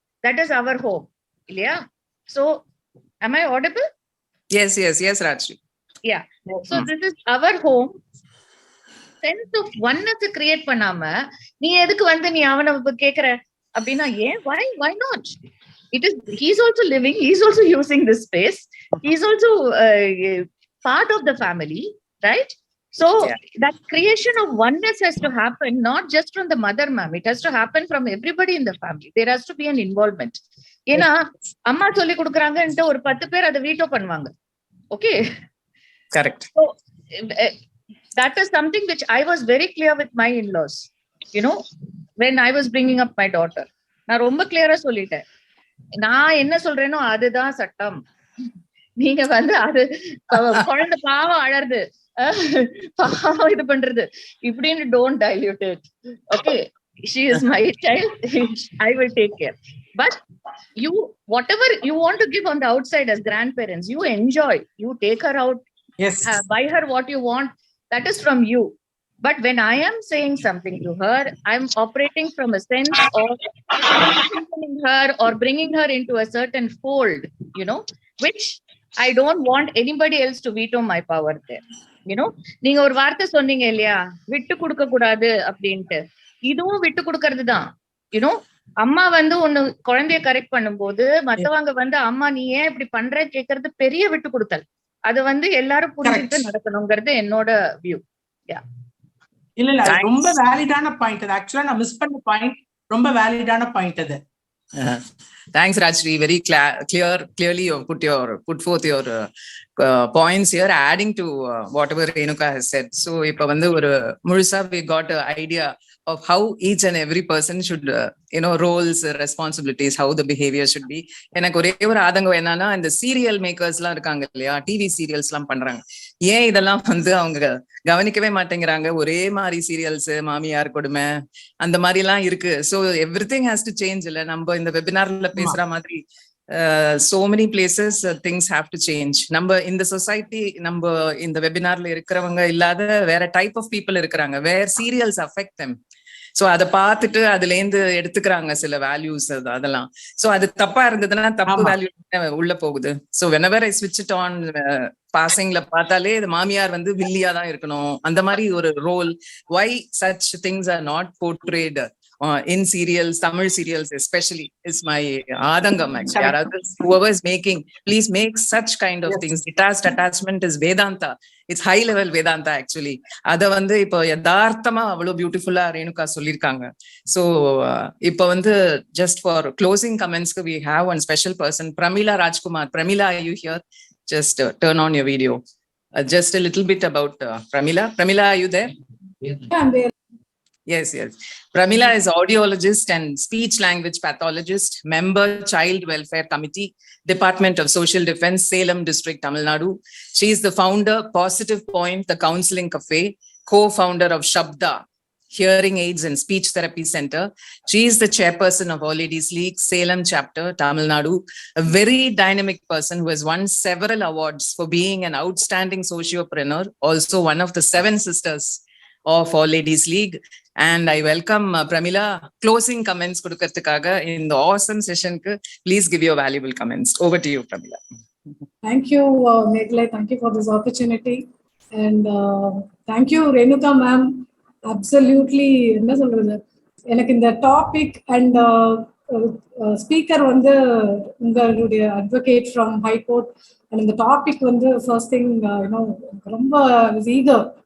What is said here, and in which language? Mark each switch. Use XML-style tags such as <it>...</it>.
<en>That is our home.</en> <ta>இல்லையா?</ta> <en>So am I audible? Yes Rajshri. Yeah, so this is our home. Sense of oneness create</en> <ta>பண்ணாம நீ எதுக்கு வந்து நீ அவனை கேக்குற அப்படின்னா ஏன்?</ta> <en>why not? He's also living, he's also using this space, he's also part of the family, right? So that creation of oneness has to happen not just from the mother, ma'am. It has to happen from everybody in the family. There has to be an involvement.</en> <ta>ஏன்னா அம்மா சொல்லி கொடுக்குறாங்கன்ட்டு ஒரு 10 பேர் அதை veto பண்ணுவாங்க.</ta> <en>Okay, correct. So that is something which I was very clear with my in-laws, when I was bringing up my daughter.</en> <ta>நான் ரொம்ப கிளியரா சொல்லிட்டேன், நான் என்ன சொல்றேனோ அதுதான் சட்டம். நீங்க வந்து அது குழந்தை பாவம் அழறது, பாவம் இது பண்றது இப்படின்னு</ta> <en>don't dilute it. Okay, she is my child, I will take care. But you, whatever you want to give on the outside as grandparents, you enjoy, you take her out, yes, buy her what you want, that is from you. But when I am saying something to her, I'm operating from a sense of strengthening her or bringing her into a certain fold, which I don't want anybody else to veto my power there.</en> <ta>நீங்க ஒரு வார்த்தை சொன்னீங்க இல்லையா, விட்டு கொடுக்க கூடாது அப்படின்ட்டு. இதுவும் விட்டு கொடுக்கறது தான். அம்மா வந்து ஒண்ணு குழந்தைய கரெக்ட் பண்ணும்போது மத்தவங்க வந்து அம்மா நீ ஏன் இப்படி பண்ற கேக்குறது பெரிய விட்டு கொடுத்தல். அது வந்து எல்லாரும் புரிஞ்சுட்டு நடக்கணுங்கிறது என்னோட வியூ. இல்ல ரொம்ப வேலிடான பாயிண்ட் அது. ஆக்சுவலா நான் மிஸ் பண்ண பாயிண்ட் ரொம்ப வேலிடான பாயிண்ட் அது.</ta> <en>Thanks Rajshri, very clearly you put forth your points here, adding to whatever Renuga has said. So</en> <ta>ipa vandu oru murusa</ta> <en>we got an idea of how each and every person should roles, responsibilities, how the behavior should be.</en> <ta>எனக்கு ஒரே ஒரு ஆதங்கம் என்னன்னா, இந்த serial makers எல்லாம் இருக்காங்க இல்லையா, TV serials எல்லாம் பண்றாங்க, ஏன் இதெல்லாம் வந்து அவங்க கவனிக்கவே மாட்டேங்கிறாங்க? ஒரே மாதிரி சீரியல்ஸ், மாமியார் கொடுமை அந்த மாதிரி எல்லாம் இருக்கு.</ta> <en>So everything has to change.</en> <ta>இல்ல நம்ம இந்த வெபினார்ல பேசுற மாதிரி</ta> <en>so many places things have to change.</en> <ta>நம்ம இந்த சொசைட்டி, நம்ம இந்த வெபினார்ல இருக்கிறவங்க இல்லாத வேற டைப் ஆஃப் பீப்புள் இருக்கிறாங்க,</ta> <en>Where serials affect them.</en> <ta>சோ அதை பார்த்துட்டு அதுல இருந்து எடுத்துக்கிறாங்க சில வேல்யூஸ் அதெல்லாம். சோ அது தப்பா இருந்ததுன்னா தப்பு வேல்யூ உள்ள போகுது. So</ta> <en>whenever I switch it on</en> <ta>பாசிங்ல பார்த்தாலே இது மாமியார் வந்து வில்லியா தான் இருக்கணும், அந்த மாதிரி ஒரு role.</ta> <en>why such things are not portrayed in serials, Tamil serials especially, is my adangam actually. Whoever is making, please make such kind of things. Detached attachment is Vedanta. It's high level Vedanta actually.</en> <ta>அத வந்து இப்போ யதார்த்தமா அவ்வளவு பியூட்டிஃபுல்லா ரேணுகா சொல்லிருக்காங்க.</ta> <en>So</en> <ta>இப்போ வந்து</ta> <en>just for closing comments we have one special person, Pramila Rajkumar. Pramila, are you here? Just turn on your video. Just a little bit about Pramila. Pramila, are you there? Yeah, I'm there. Yes. Pramila is audiologist and speech language pathologist, member Child Welfare Committee, Department of Social Defense, Salem District, Tamil Nadu. She is the founder, Positive Point, the Counseling Cafe, co-founder of Shabda, Hearing Aids and Speech Therapy Center. She is the chairperson of All Ladies League, Salem chapter, Tamil Nadu. A very dynamic person who has won several awards for being an outstanding sociopreneur, also one of the 7 sisters of All Ladies League. And I welcome Pramila. Closing comments</en> <ta>kudukarthukkaga</ta> <en>in the awesome session ku, please give your valuable comments. Over to you, Pramila. Thank you, Meghalai. Thank you for this opportunity. And thank you, Renuga ma'am. Absolutely,</en> <ta>என்ன சொல்றது, எனக்கு இந்த topic and speaker வந்து உங்களுடைய advocate from high court and இந்த topic வந்து first thing ரொம்ப eager.</ta>